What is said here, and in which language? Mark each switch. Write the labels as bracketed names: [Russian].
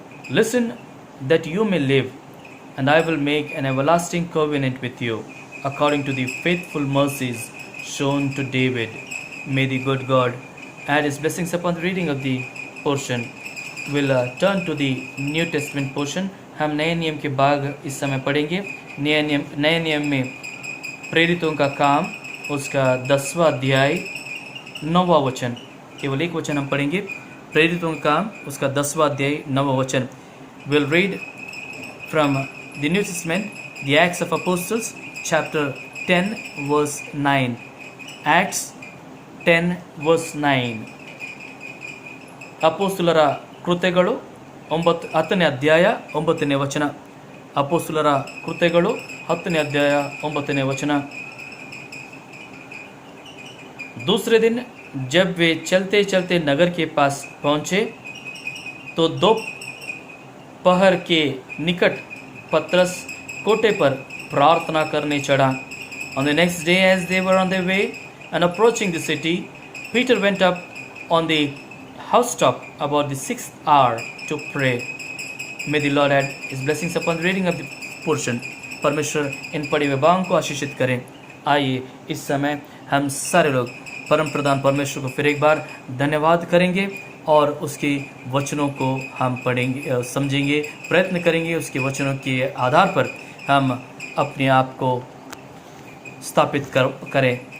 [English] Listen that you may live, and I will make an everlasting covenant with you, according to the faithful mercies shown to David. May the good God add his blessings upon the reading of the portion. We'll turn to the New Testament portion. [Hindi] हम नए नियम के भाग इस समय पढ़ेंगे. नए नियम में प्रेरितों का काम, उसका 10वां अध्याय 9वां वचन. केवल एक वचन हम पढ़ेंगे. प्रेरितों का काम, उसका 10वां अध्याय 9वां वचन. [English] We'll read from the New Testament, the Acts of Apostles, chapter 10, verse 9. Acts 10, verse 9. [Kannada] ಅಪೊಸ್ತಲರ ಕೃತ್ಯಗಳು 10ನೇ ಅಧ್ಯಾಯ 9ನೇ ವಚನ. ಅಪೊಸ್ತಲರ ಕೃತ್ಯಗಳು 10ನೇ ಅಧ್ಯಾಯ 9ನೇ वचन. [Hindi] दूसरे दिन जब वे चलते चलते नगर के पास पहुँचे तो दोपहर के निकट पतरस कोटे पर प्रार्थना करने चढ़ा. [English] On the next day, as they were on their way and approaching the city, Peter went up on the housetop about the 6th hour to pray. May the Lord add his blessings upon the reading of the portion. [Hindi] परमेश्वर इन पढ़े हुए भागों को आशीषित करें. आइए इस समय हम सारे लोग परम प्रधान परमेश्वर को फिर एक बार धन्यवाद करेंगे और उसके वचनों को हम पढ़ेंगे, समझेंगे, प्रयत्न करेंगे. उसके वचनों के आधार पर हम अपने आप को स्थापित करें.